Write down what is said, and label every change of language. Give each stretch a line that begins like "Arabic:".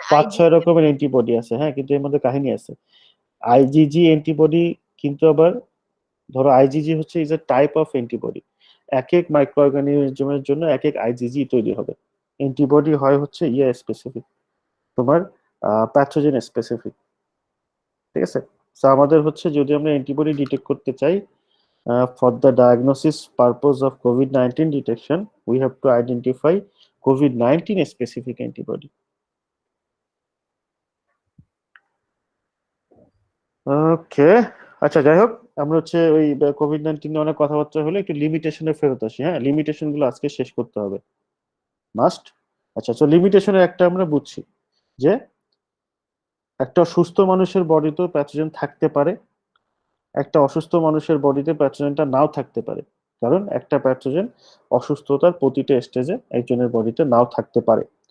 Bangla: 5-6 রকমের অ্যান্টিবডি আছে। হ্যাঁ, কিন্তু এর মধ্যে কাহিনী আছে। আইজিজি অ্যান্টিবডি কিন্তু আবার ধরো আইজিজি হচ্ছে
English: Is a type of antibody.
Bangla: এক এক মাইক্রো অর্গানিজমের জন্য এক এক আইজিজি তৈরি হবে। অ্যান্টিবডি হয় হচ্ছে স্পেসিফিক, তোমার প্যাথোজেন স্পেসিফিক। ঠিক আছে। তো আমাদের হচ্ছে যদি আমরা অ্যান্টিবডি ডিটেক্ট করতে চাই,
English: for the diagnosis purpose of COVID-19 detection, we have to identify COVID-19 specific antibody.
Bangla: ওকে, আচ্ছা যাই হোক, আমরা হচ্ছে ওই কোভিড-19 নিয়ে অনেক কথাবার্তা হলে একটু লিমিটেশনে ফেরত আসি। হ্যাঁ, লিমিটেশন গুলো আজকে শেষ করতে হবে, মাস্ট। আচ্ছা, তো লিমিটেশনের একটা আমরা বুঝছি যে একটা সুস্থ মানুষের বডিতেও প্যাথোজেন থাকতে পারে, একটা অসুস্থ মানুষের বডিতে প্যাথোজেনটা নাও থাকতে পারে, কারণ একটা প্যাথোজেন অসুস্থতার প্রতিটা স্টেজে একজনের বডিতে নাও থাকতে পারে।